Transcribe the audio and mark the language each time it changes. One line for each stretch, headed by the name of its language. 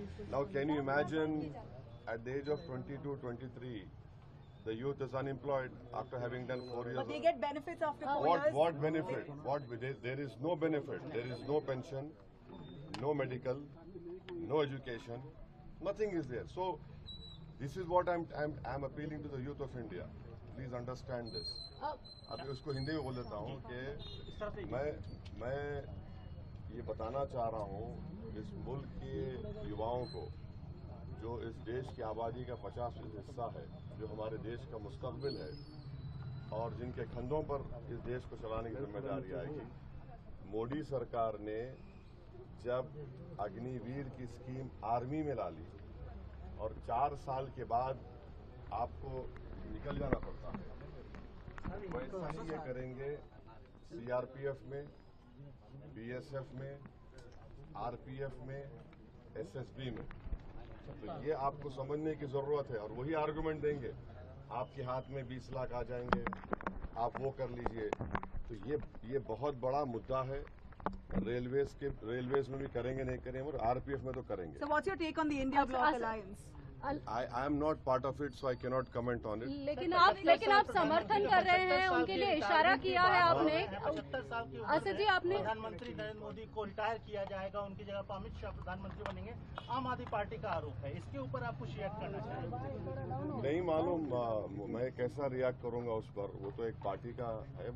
English: Now, can you imagine at the age of 22, 23, the youth is unemployed after having done 4 years. But they get benefits after 4 years. What benefit? There is no benefit. There is no pension, no medical, no education. Nothing is there. So this is what I'm appealing to the youth of India. Please understand this.
Hindi: अभी उसको हिंदी में बोल देता हूँ कि मैं ये बताना चाह रहा हूँ इस मुल्क के युवाओं को, जो इस देश की आबादी का 50% हिस्सा है, जो हमारे देश का मुस्तकबिल है और जिनके कंधों पर इस देश को चलाने की जिम्मेदारी आएगी। मोदी सरकार ने जब अग्निवीर की स्कीम आर्मी में ला ली और 4 साल के बाद आपको निकल जाना पड़ता है, वैसा ही ये करेंगे सीआरपीएफ में, बीएसएफ में, आरपीएफ में, एसएसबी में। तो ये आपको समझने की जरूरत है और वही आर्गुमेंट देंगे। आपके हाथ में 20 लाख आ जाएंगे, आप वो कर लीजिए। तो ये बहुत बड़ा मुद्दा है। रेलवेज में भी करेंगे, नहीं करेंगे, और आरपीएफ में तो करेंगे।
English: So what's your take on the India Bloc Alliance? I am not part of it, so I cannot comment on it.
Hindi: लेकिन आप समर्थन कर रहे हैं, उनके लिए इशारा किया है आपने। 75 साल की असद जी, आपने प्रधानमंत्री नरेंद्र मोदी को रिटायर किया जाएगा, उनकी जगह पर अमित शाह प्रधानमंत्री बनेंगे, आम आदमी पार्टी का आरोप है। इसके ऊपर आप कुछ रिएक्ट करना चाहिए। नहीं मालूम मैं कैसा रिएक्ट करूंगा उस पर, वो तो एक पार्टी का है।